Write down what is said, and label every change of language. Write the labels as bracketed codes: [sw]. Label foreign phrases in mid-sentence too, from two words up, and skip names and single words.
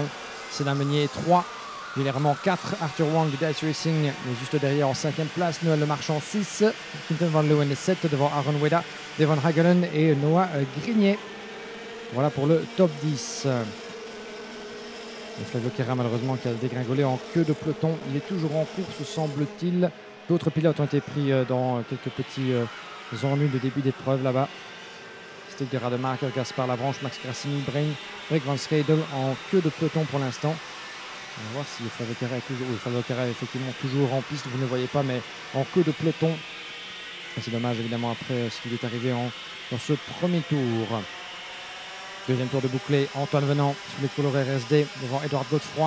[fr] Senna Meunier 3, Gilles Hermand 4, Arthur Wang de Dice Racing est juste derrière en 5e place, Noël Le Marchand 6, Quinten Van Leeuwen 7 devant Aaron Weda, Devon Hagelen et Noah Grignet. Voilà pour le top 10. Et Flavio Queira malheureusement qui a dégringolé en queue de peloton, il est toujours en course semble-t-il. D'autres pilotes ont été pris dans quelques petits ennuis de début d'épreuve là-bas. Stig de Rademacher, Gaspard Labranche, Max Grassini, Brick Van Schedel en queue de peloton pour l'instant. On va voir si Flavio Queira est toujours... Oui, Flavio Queira est effectivement toujours en piste, vous ne le voyez pas, mais en queue de peloton. C'est dommage évidemment après ce qui est arrivé dans ce premier tour. Deuxième tour de bouclé, Antoine Venant sur les couleurs RSD devant Édouard Godefroy.